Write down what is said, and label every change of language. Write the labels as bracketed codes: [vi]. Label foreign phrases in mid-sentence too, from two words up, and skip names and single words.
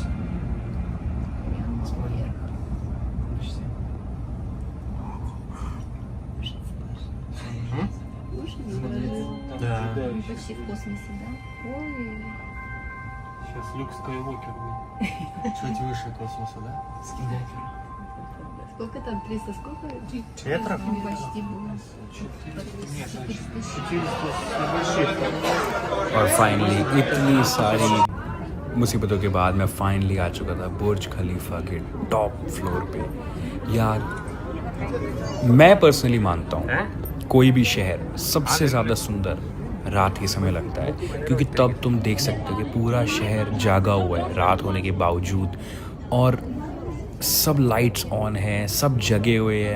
[ru] Прямо вверх. Выше? Да. Почти в космосе, да? Ой. Сейчас Люк Скайуокер будет. Чуть выше космоса, да? Скидатель. Сколько там? 300 сколько? Метров? Ну, почти было. 400 [hi] और फाइनली इतनी सारी मुसीबतों के बाद मैं फाइनली आ चुका था बुर्ज खलीफा के [en] top floor [hi] पे। यार मैं पर्सनली मानता हूँ कोई भी शहर सबसे ज़्यादा सुंदर रात के समय लगता है, क्योंकि तब तुम देख सकते हो कि पूरा शहर जागा हुआ है रात होने के बावजूद, और सब [en] lights on [hi] है, सब जगे हुए हैं।